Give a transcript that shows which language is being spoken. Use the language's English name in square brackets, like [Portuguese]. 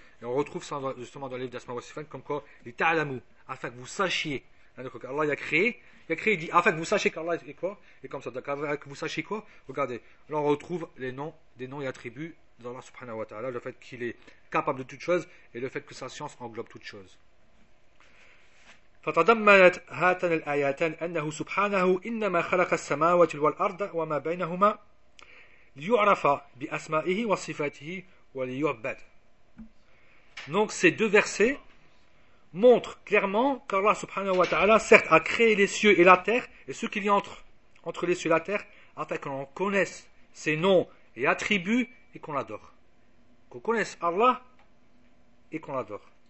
[French] Et on retrouve ça justement dans le livre d'Asma wa Sifat, comme quoi, les ta'lamu, afin que vous sachiez. Donc, Allah il a créé, il dit, afin que vous sachiez qu'Allah est quoi. Et comme ça, donc, afin que vous sachiez quoi. Regardez, là on retrouve les noms, des noms et attributs d'Allah subhanahu wa ta'ala, le fait qu'il est capable de toute chose et le fait que sa science englobe toute chose. [Arabic] فتضمنت هاتان الآياتان أنه سبحانه إنما خلق السماوات والأرض وما بينهما ليعرف بأسمائه وصفاته وليعبد. [French] Donc ces deux versets montrent clairement qu'Allah subhanahu wa ta'ala certes a créé les cieux et la terre et ce qu'il y a entre les cieux et la terre afin qu'on connaisse ses noms et attributs et qu'on l'adore. Qu'on connaisse Allah et qu'on l'adore.